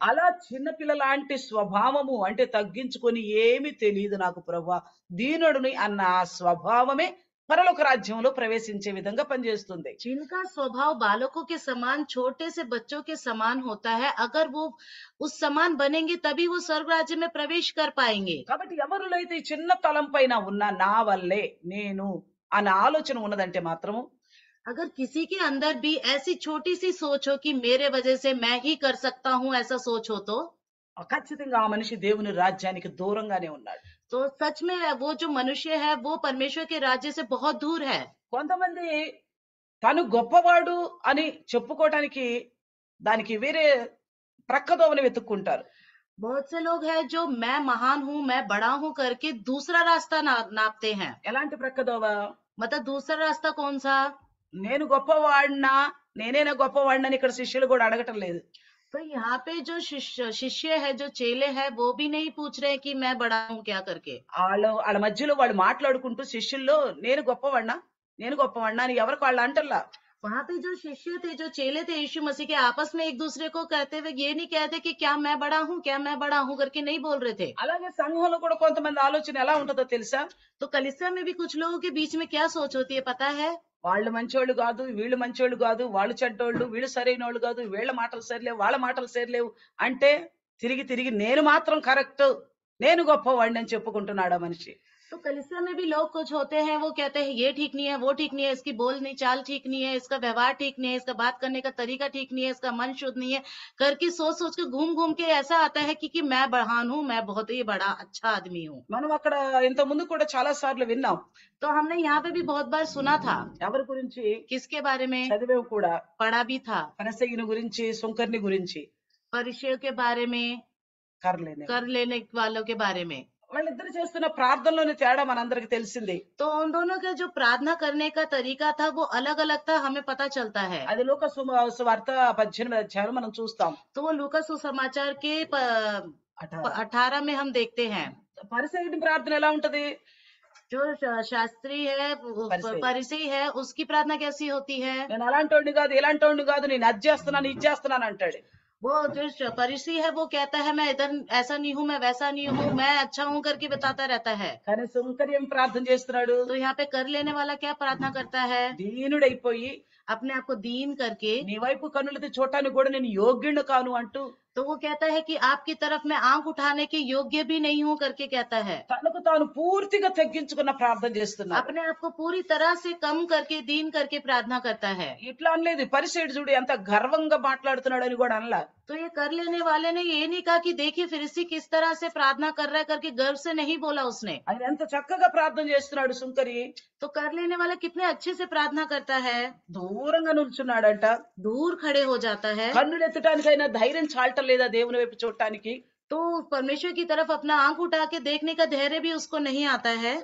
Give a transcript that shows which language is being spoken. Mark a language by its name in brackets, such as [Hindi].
[Telugu] అలా చిన్న పిల్లలాంటి స్వభావము అంటే తగ్గించుకొని ఏమీ తెలియదు నాకు ప్రభువా, దీనుడిని అన్న ఆ స్వభావమే పరలోక రాజ్యంలో ప్రవేశించే విధంగా పనిచేస్తుంది. [Hindi] जिनका स्वभाव बालकों के समान, छोटे से बच्चों के समान होता है, अगर वो उस समान बनेंगे तभी वो स्वर्ग राज्य में प्रवेश कर पाएंगे। [Telugu] కాబట్టి ఎవరిలో అయితే ఈ చిన్న తలంపైన ఉన్న నా వల్లే నేను అన్న ఆలోచన ఉన్నదంటే మాత్రము, [Hindi] अगर किसी के अंदर भी ऐसी छोटी सी सोच हो कि मेरे वजह से मैं ही कर सकता हूँ, ऐसा सोच हो तो [Telugu] ఖచ్చితంగా ఆ మనిషి దేవుని రాజ్యానికి దూరంగానే ఉన్నాడు. [Hindi] तो सच में वो जो मनुष्य है वो परमेश्वर के राज्य से बहुत दूर है। [Telugu] కొంతమంది తను గొప్పవాడు అని చెప్పుకోవటానికి దానికి వేరే ప్రక్కదోవని వెతుక్కుంటారు. [Hindi] बहुत से लोग हैं जो मैं महान हूँ, मैं बड़ा हूँ करके दूसरा रास्ता नापते हैं। [Telugu] ఎలాంటి ప్రక్కదోవ? [Hindi] मतलब दूसरा रास्ता कौन सा? [Telugu] నేను గొప్పవాడినా, నేనేనా గొప్పవాడినని ఇక్కడ శిష్యులు కూడా అడగటం లేదు. [Hindi] तो यहाँ पे जो शिष्य है, जो चेले है, वो भी नहीं पूछ रहे कि मैं बड़ा हूँ क्या करके। [Telugu] వాళ్ళ మధ్యలో వాళ్ళు మాట్లాడుకుంటూ శిష్యుల్లో నేను గొప్పవాడినా అని ఎవరికి వాళ్ళు అంటల్లా. [Hindi] वहाँ पे जो शिष्य थे, जो चेले थे यीशु मसीह के, आपस में एक दूसरे को कहते हुए ये नहीं कहते कि क्या मैं बड़ा हूँ करके नहीं बोल रहे थे। [Telugu] అలాగే సంఘంలో కూడా కొంతమంది ఆలోచన ఎలా ఉంటుందో తెలుసా? [Hindi] तो कलीसिया में भी कुछ लोगों के बीच में क्या सोच होती है पता है? [Telugu] వాళ్ళు మంచోళ్ళు కాదు, వీళ్ళు మంచోళ్ళు కాదు, వాళ్ళు చెడ్డోళ్ళు, వీళ్ళు సరైనోళ్ళు కాదు, వీళ్ళ మాటలు సరిలేవు, వాళ్ళ మాటలు సరిలేవు అంటే తిరిగి తిరిగి నేను మాత్రం కరెక్ట్, నేను గొప్పవాడిని అని చెప్పుకుంటున్నాడు ఆ మనిషి. [Hindi] तो कलीसिया में भी लोग कुछ होते हैं, वो कहते हैं ये ठीक नहीं है, वो ठीक नहीं है, इसकी बोलनी चाल ठीक नहीं है, इसका व्यवहार ठीक नहीं है, इसका बात करने का तरीका ठीक नहीं है, इसका मन शुद्ध नहीं है, करके सोच सोच के घूम घूम के ऐसा आता है कि मैं महान हूँ, मैं बहुत ही बड़ा अच्छा आदमी हूँ। [Telugu] మనం అక్కడ ఇంత ముందు కూడా చాలా సార్లు విన్నాం. [Hindi] तो हमने यहाँ पे भी बहुत बार सुना था। [Telugu] ఎవరి గురించి [Hindi] किसके बारे में? [Telugu] చదివేవు కూడా. [Hindi] पढ़ा भी था। [Telugu] ఫరిసయ్యుని గురించి, సుంకర్ని గురించి, [Hindi] परिचय के बारे में, [Telugu] కర్లేనే [Hindi] कर लेने वालों के बारे में। [Telugu] వాళ్ళిద్దరు చేస్తున్న ప్రార్థనలోని తేడా మనందరికి తెలిసింది. [Hindi] तो उन दोनों का जो प्रार्थना करने का तरीका था वो अलग अलग था, हमें पता चलता है। [Telugu] అది లూకా సువార్త 18వ అధ్యాయంలో మనం చూస్తాం. [Hindi] तो वो लूका सुसमाचार के 18. 18 में हम देखते हैं। [Telugu] పరిసయ్యుని ప్రార్థన ఎలా ఉంటది? [Hindi] जो शास्त्री है, परिसी है, उसकी प्रार्थना कैसी होती है? [Telugu] నేను అలాంటోడిని కాదు, ఇలాంటోడిని కాదు, నేను అది చేస్తున్నాను, ఇది చేస్తున్నాను అంటాడు. [Hindi] वो जो परिसी है वो कहता है मैं इधर ऐसा नहीं हूँ, मैं वैसा नहीं हूँ, मैं अच्छा हूँ करके बताता रहता है। [Telugu] కానీ సుంకరి ఏం ప్రార్థన చేస్తున్నాడు? [Hindi] तो यहाँ पे कर लेने वाला क्या प्रार्थना करता है? [Telugu] దీనుడైపోయి [Hindi] अपने आप को दीन करके, [Telugu] నీ వైపు కన్నులతో చూడటానికి కూడా నేను యోగ్యుడు కాను అంటూ [Hindi] तो वो कहता है कि आपकी तरफ मैं आंख उठाने के योग्य भी नहीं हूँ करके कहता है। [Telugu] తనకు తాను పూర్తిగా తగ్గించుకున్న ప్రార్థన చేస్తున్నాడు. [Hindi] अपने आप को पूरी तरह से कम करके, दीन करके प्रार्थना करता है। [Telugu] ఇట్లా అనలేదు. పరిసయ్యుడు చూడు ఎంత గర్వంగా మాట్లాడుతున్నాడు అని కూడా అనలా. [Hindi] तो ये कर लेने वाले ने ये नहीं कहा कि देखिए फिरिसी किस तरह से प्रार्थना कर रहा है करके गर्व से नहीं बोला उसने। [Telugu] ఆయన ఎంత చక్కగా ప్రార్థన చేస్తున్నాడు సుంకరి. [Hindi] तो कर लेने वाला कितने अच्छे से प्रार्थना करता है। [Telugu] దూరంగా నిల్చున్నాడంట. [Hindi] दूर खड़े हो जाता है। [Telugu] కన్నులు ఎత్తడానికైనా ధైర్యం చాలటం లేదా దేవుని వైపు చూడటానికి. [Hindi] तो परमेश्वर की तरफ अपना आंख उठा के देखने का धैर्य भी उसको नहीं आता है।